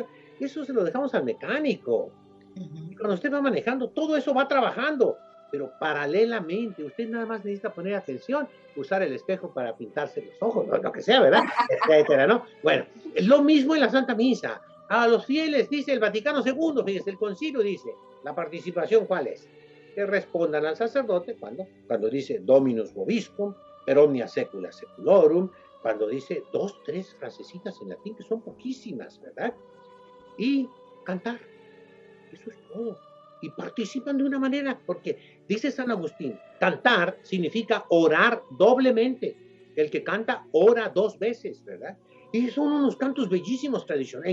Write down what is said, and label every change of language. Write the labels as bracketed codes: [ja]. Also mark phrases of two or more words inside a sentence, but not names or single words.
[es] Eso se lo dejamos al mecánico. Y cuando usted va manejando, todo eso va trabajando, pero paralelamente, usted nada más necesita poner atención, usar el espejo para pintarse los ojos, lo que sea, ¿verdad? Etcétera, ¿no? Bueno, lo mismo en la Santa Misa. A los fieles, dice el Vaticano II, fíjese, el concilio dice, la participación, ¿cuál es? Que respondan al sacerdote, cuando dice [la] Dominus vobiscum, per omnia secula seculorum, [es] cuando dice 2, 3 frasecitas en latín, que son poquísimas, ¿verdad? Y cantar. Eso es todo. Y participan de una manera, porque dice San Agustín, cantar significa orar doblemente. El que canta ora 2 veces, ¿verdad? Y son unos cantos bellísimos tradicionales.